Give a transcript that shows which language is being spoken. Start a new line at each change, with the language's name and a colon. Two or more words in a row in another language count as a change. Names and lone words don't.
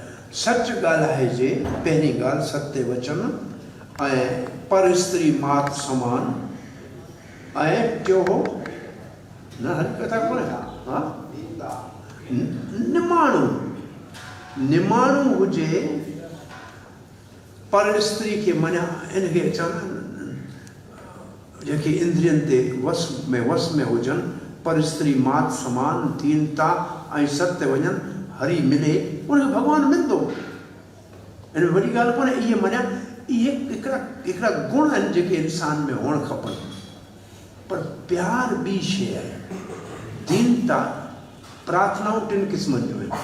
Sindhi: सच ॻाल्हाइजे, पहिरीं ॻाल्हि सत्य वचन ऐं पर स्त्री मात समान, ऐं टियों हो न हर कथा कोन्हे, हा निमाणो हुजे, पर स्त्री खे मञा। इनखे चवंदा जेके इंद्रियनि ते वस में हुजनि, पर स्त्री मात समान, दीनता ऐं सत्य वञनि, हरी मिले, उनखे भॻवानु मिलंदो। इन में वॾी ॻाल्हि कोन्हे, इहे मञा। इहे हिकिड़ा गुण आहिनि जेके इंसान में हुअणु खपनि। पर प्यार ॿी शइ आहे। दीनता, प्रार्थनाऊं टिनि क़िस्मनि जूं आहिनि।